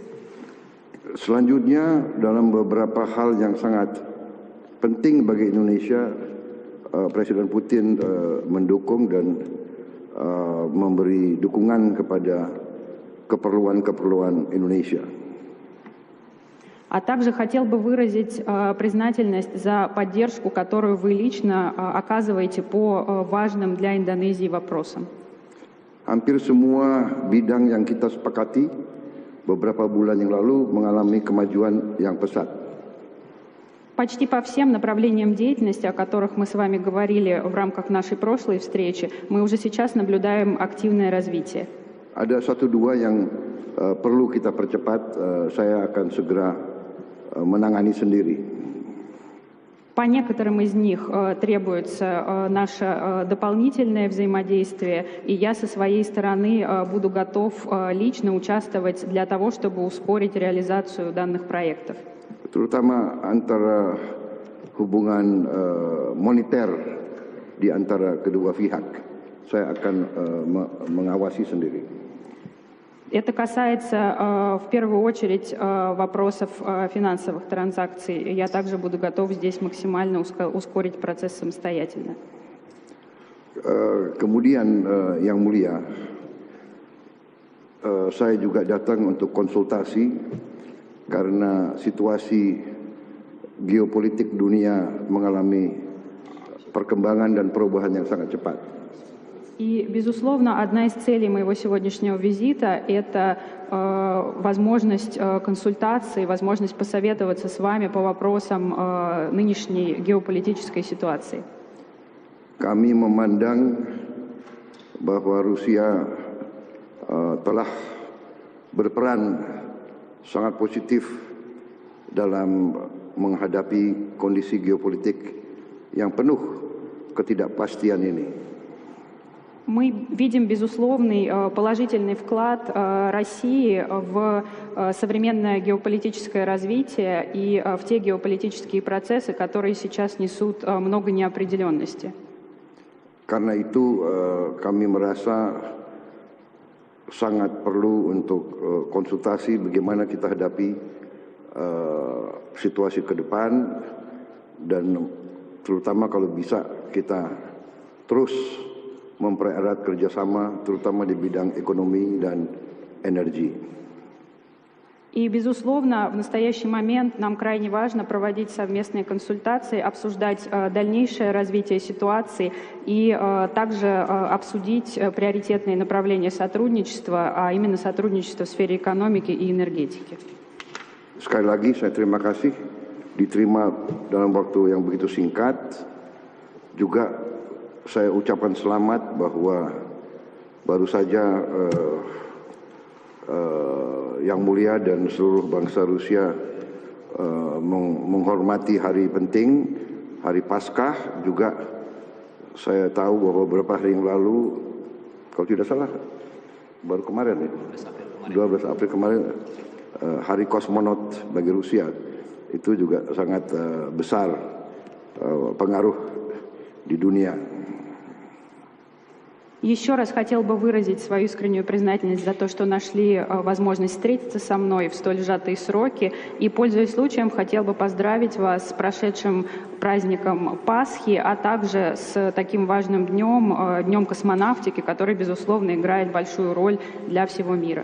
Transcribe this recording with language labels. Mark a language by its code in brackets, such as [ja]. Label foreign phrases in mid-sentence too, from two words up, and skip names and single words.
[id] Selanjutnya, dalam beberapa hal yang sangat penting bagi Indonesia, Presiden Putin mendukung dan memberi dukungan kepada keperluan-keperluan Indonesia. [ru] А также хотел бы выразить признательность за поддержку, которую вы лично оказываете по важным для Индонезии вопросам. [id] Hampir semua bidang yang kita sepakati beberapa bulan yang lalu mengalami kemajuan yang pesat. [ru] Почти по всем направлениям деятельности, о которых мы с вами говорили в рамках нашей прошлой встречи, мы уже сейчас наблюдаем активное развитие. [id] Ada satu dua yang perlu kita percepat, saya akan segera menangani sendiri. [ru] По некоторым из них требуется наше дополнительное взаимодействие, и я со своей стороны буду готов лично участвовать для того, чтобы ускорить реализацию данных проектов. [id] Terutama antara hubungan moneter di antara kedua pihak. Saya akan mengawasi sendiri. [ru] Это касается в первую очередь вопросов финансовых транзакций. Я также буду готов здесь максимально ускорить процесс самостоятельно. [id] Kemudian yang mulia, saya juga datang untuk konsultasi karena situasi geopolitik dunia mengalami perkembangan dan perubahan yang sangat cepat. [ru] И, безусловно, одна из целей моего сегодняшнего визита – это возможность консультации, возможность посоветоваться с вами по вопросам нынешней геополитической ситуации. [id] Kami memandang bahwa Rusia telah berperan sangat positif dalam menghadapi kondisi geopolitik yang penuh ketidakpastian ini. [ru] Мы видим безусловный положительный вклад России в современное геополитическое развитие и в те геополитические процессы, которые сейчас несут много неопределенности. [id] Karena itu kami merasa sangat perlu untuk konsultasi bagaimana kita hadapi situasi ke depan dan terutama kalau bisa kita terus mempererat kerjasama terutama di bidang ekonomi dan energi. [ru] И, безусловно, в настоящий момент нам крайне важно проводить совместные консультации, обсуждать дальнейшее развитие ситуации и также обсудить приоритетные направления сотрудничества, а именно сотрудничество в сфере экономики и энергетики. [id] Sekali lagi saya terima kasih diterima dalam waktu yang begitu singkat. Juga saya ucapkan selamat bahwa baru saja Yang Mulia dan seluruh bangsa Rusia menghormati hari penting, hari Paskah. Juga saya tahu bahwa beberapa hari yang lalu, kalau tidak salah, baru kemarin ya, 12 April kemarin, hari kosmonot bagi Rusia. Itu juga sangat besar pengaruh di dunia. [ru] Еще раз хотел бы выразить свою искреннюю признательность за то, что нашли возможность встретиться со мной в столь сжатые сроки. И, пользуясь случаем, хотел бы поздравить вас с прошедшим праздником Пасхи, а также с таким важным днем, Днем космонавтики, который, безусловно, играет большую роль для всего мира.